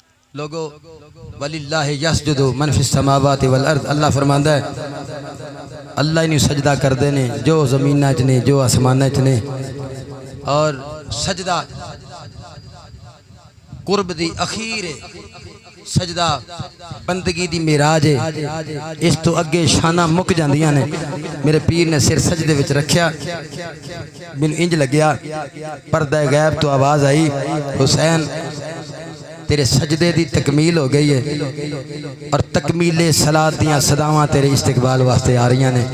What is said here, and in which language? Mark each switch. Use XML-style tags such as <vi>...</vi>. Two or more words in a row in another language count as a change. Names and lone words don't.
<ar>लोगो ولله يسجد من في السماوات والأرض.</ar> <pa>اللہ فرماندا ہے اللہ ہی سجدہ کرتے نے جو زمیناں چ نے جو آسماناں چ نے. اور سجدہ قرب دی آخر ہے، سجدہ بندگی دی معراج ہے. اس توں اگے شانا مک جاندیاں نے۔ میرے پیر نے سر سجدے وچ رکھیا، مینوں انج لگیا پردہ غیب توں آواز آئی، حسین تیرے سجدے دی تکمیل ہو گئی ہے اور تکمیل صلات دیاں صداواں تیرے استقبال واسطے آ رہی نے.</pa>